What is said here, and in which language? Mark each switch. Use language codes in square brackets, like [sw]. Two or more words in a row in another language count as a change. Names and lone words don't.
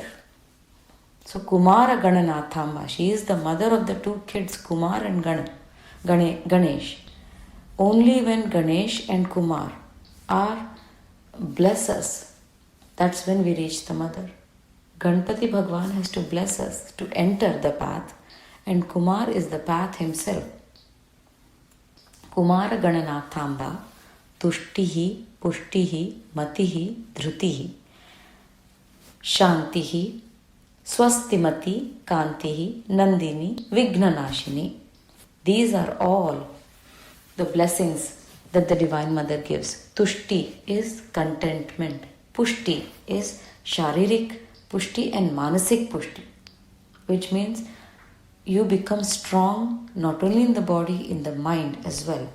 [en] So Kumara Gananathamba, she is the mother of the two kids, Kumar and Ganesh. Only when Ganesh and Kumar are bless us, that's when we reach the mother. Ganpati Bhagwan has to bless us to enter the path, and Kumar is the path himself. [sa] Kumara Gananathamba, Tushtihi, Pushtihi, Matihi, Dhrutihi, Shantihi, Swastimati, Kantihi, Nandini, Vignanashini. [en] These are all the blessings that the Divine Mother gives. Tushti is contentment. Pushti is [hi] Sharirik Pushti [en] and [hi] Manasik Pushti, [en] which means you become strong not only in the body, in the mind as well.